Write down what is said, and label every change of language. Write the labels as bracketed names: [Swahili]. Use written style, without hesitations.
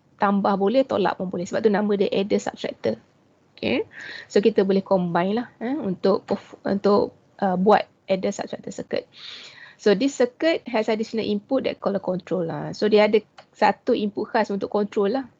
[Malay] Tambah boleh, tolak pun boleh. Sebab tu nama dia adder subtractor. Okay. So kita boleh combine lah untuk buat adder subtractor circuit. [English] So this circuit has additional input that called a control lah. [Malay] So dia ada satu input khas untuk control lah.